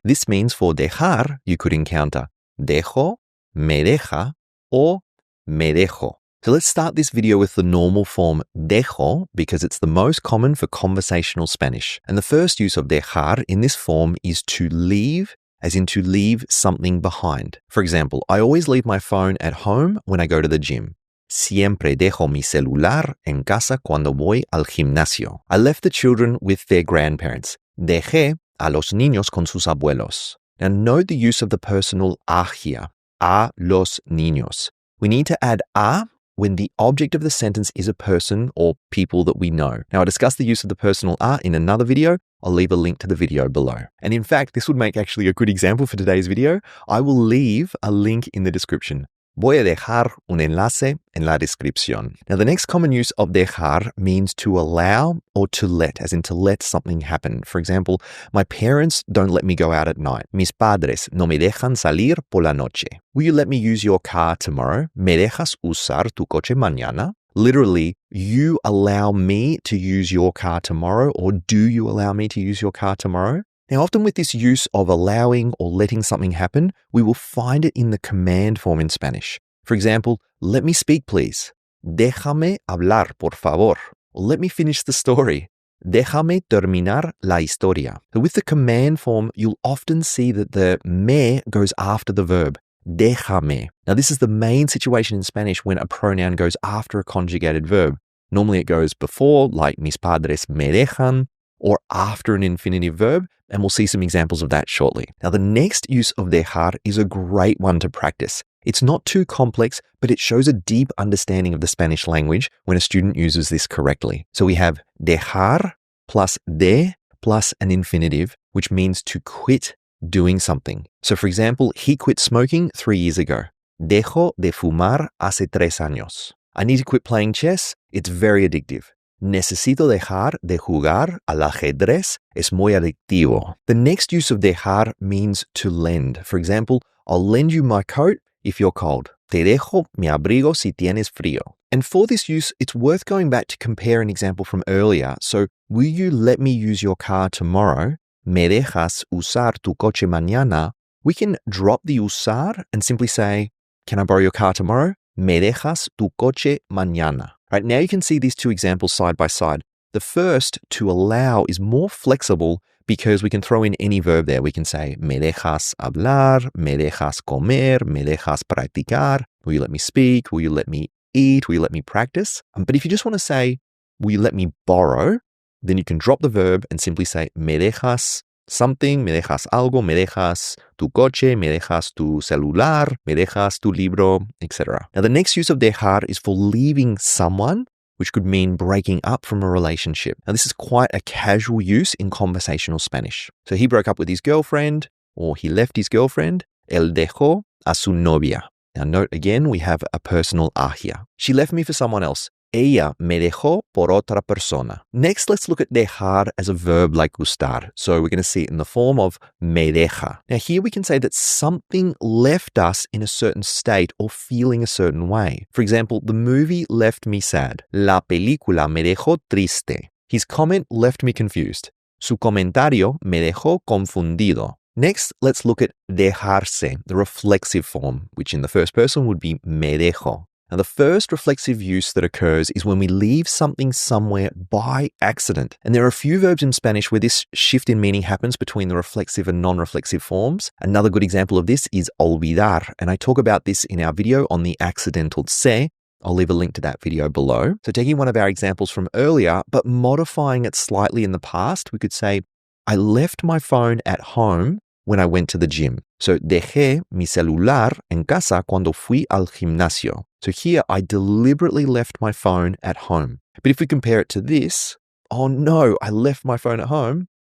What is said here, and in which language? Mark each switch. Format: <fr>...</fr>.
<en>This means for dejar, you could encounter dejo, me deja, or me dejo. So let's start this video with the normal form dejo because it's the most common for conversational Spanish. And the first use of dejar in this form is to leave, as in to leave something behind. For example, I always leave my phone at home when I go to the gym.</en> <es>Siempre dejo mi celular en casa cuando voy al gimnasio.</es> <en>I left the children with their grandparents.</en> <es>Dejé a los niños con sus abuelos.</es> <en>Now note the use of the personal a here.</en> <es>A los niños.</es> <en>We need to add a when the object of the sentence is a person or people that we know. Now, I discussed the use of the personal a in another video. I'll leave a link to the video below. And in fact, this would make actually a good example for today's video. I will leave a link in the description.</en> <es>Voy a dejar un enlace en la descripción.</es> <en>Now, the next common use of dejar means to allow or to let, as in to let something happen. For example, my parents don't let me go out at night.</en> <es>Mis padres no me dejan salir por la noche.</es> <en>Will you let me use your car tomorrow?</en> <es>¿Me dejas usar tu coche mañana?</es> <en>Literally, you allow me to use your car tomorrow, or do you allow me to use your car tomorrow? Now, often with this use of allowing or letting something happen, we will find it in the command form in Spanish. For example, let me speak, please.</en> <es>Déjame hablar, por favor.</es> <en>Or let me finish the story.</en> <es>Déjame terminar la historia.</es> <en>So with the command form, you'll often see that the me goes after the verb. Déjame. Now, this is the main situation in Spanish when a pronoun goes after a conjugated verb. Normally, it goes before, like</en> <es>mis padres me dejan,</es> <en>or after an infinitive verb, and we'll see some examples of that shortly. Now, the next use of dejar is a great one to practice. It's not too complex, but it shows a deep understanding of the Spanish language when a student uses this correctly. So we have dejar plus de plus an infinitive, which means to quit doing something. So for example, he quit smoking 3 years ago.</en> <es>Dejo de fumar hace 3 años.</es> <en>I need to quit playing chess. It's very addictive.</en> <es>Necesito dejar de jugar al ajedrez. Es muy adictivo.</es> <en>The next use of dejar means to lend. For example, I'll lend you my coat if you're cold.</en> <es>Te dejo mi abrigo si tienes frío.</es> <en>And for this use, it's worth going back to compare an example from earlier. So, will you let me use your car tomorrow?</en> <es>¿Me dejas usar tu coche mañana?</es> <en>We can drop the usar and simply say, can I borrow your car tomorrow?</en> <es>¿Me dejas tu coche mañana?</es> <en>Right, now you can see these 2 examples side by side. The first, to allow, is more flexible because we can throw in any verb there. We can say,</en> <es>me dejas hablar, me dejas comer, me dejas practicar.</es> <en>Will you let me speak? Will you let me eat? Will you let me practice? But if you just want to say, will you let me borrow? Then you can drop the verb and simply say,</en> <es>me dejas something, me dejas algo, me dejas tu coche, me dejas tu celular, me dejas tu libro,</es> <en>etc. Now, the next use of dejar is for leaving someone, which could mean breaking up from a relationship. Now, this is quite a casual use in conversational Spanish. So he broke up with his girlfriend, or he left his girlfriend.</en> <es>Él dejó a su novia.</es> <en>Now, note again, we have a personal a here. She left me for someone else.</en> <es>Ella me dejó por otra persona.</es> <en>Next, let's look at dejar as a verb like gustar. So we're going to see it in the form of me deja. Now here we can say that something left us in a certain state or feeling a certain way. For example, the movie left me sad.</en> <es>La película me dejó triste.</es> <en>His comment left me confused.</en> <es>Su comentario me dejó confundido.</es> <en>Next, let's look at dejarse, the reflexive form, which in the first person would be me dejo. Now, the first reflexive use that occurs is when we leave something somewhere by accident. And there are a few verbs in Spanish where this shift in meaning happens between the reflexive and non-reflexive forms. Another good example of this is olvidar. And I talk about this in our video on the accidental se, I'll leave a link to that video below. So taking one of our examples from earlier, but modifying it slightly in the past, we could say, I left my phone at home when I went to the gym.</en> <es>So dejé mi celular en casa cuando fui al gimnasio.</es> <en>So here I deliberately left my phone at home. But if we compare it to this, oh no, I left my phone at home.</en>